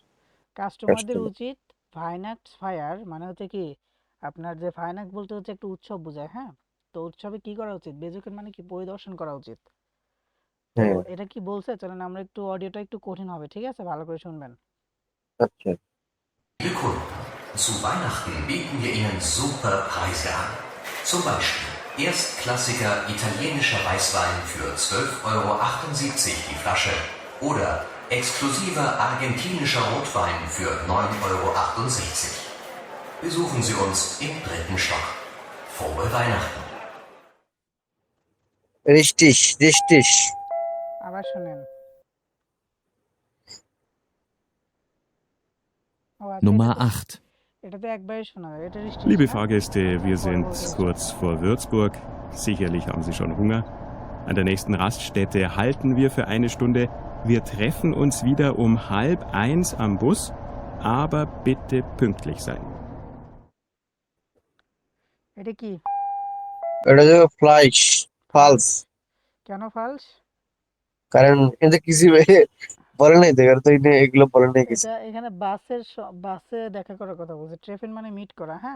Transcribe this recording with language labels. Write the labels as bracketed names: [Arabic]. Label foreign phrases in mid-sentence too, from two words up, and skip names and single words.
[Bangla] কাস্টমারদের কাস্টমার। উচিত [German] Weihnachtsfeier [Bangla] মানে হচ্ছে কি আপনার যে ভাইনাক্স বলতে হচ্ছে একটা উৎসব বোঝায়, হ্যাঁ। তো উৎসবে কি করা উচিত? বেজুকেন মানে কি? পরিদর্শন করা উচিত। তো হ্যাঁ, এটা কি বলছে? চলেন আমরা একটু, অডিওটা একটু কঠিন হবে, ঠিক আছে, ভালো করে শুনবেন। আচ্ছা। [German] Liebe Kunden, zu Weihnachten bieten wir Ihnen super Preise an. Zum Beispiel erstklassiger italienischer Weißwein für 12,78 € die Flasche oder exklusiver argentinischer Rotwein für 9,68 €. Besuchen Sie uns im 3. Stock. Frohe Weihnachten! [Bangla] রিস্টিস রিস্টিস। আবার শুনেন। ও আচ্ছা, [German] Nummer 8. [Bangla] এটা তো একবারই শোনা যায়, এটা রিস্টিস [German] Liebe [Bangla] না? [German] Fahrgäste, wir sind kurz vor Würzburg. Sicherlich haben Sie schon Hunger. An der nächsten Raststätte halten wir für eine Stunde. Wir treffen uns wieder um 12:30 am Bus, aber bitte pünktlich sein. [Bangla] এটা কি? এটা যে [German] vielleicht falsch, [Bangla] কেন ফালস? কারণ এটা কিছু বলে নাই তো, কারণ তো এগুলো বলে নাই কিছু। এটা এখানে বাসে দেখা করার কথা বলছে। ট্রেফিন মানে মিট করা, হ্যাঁ।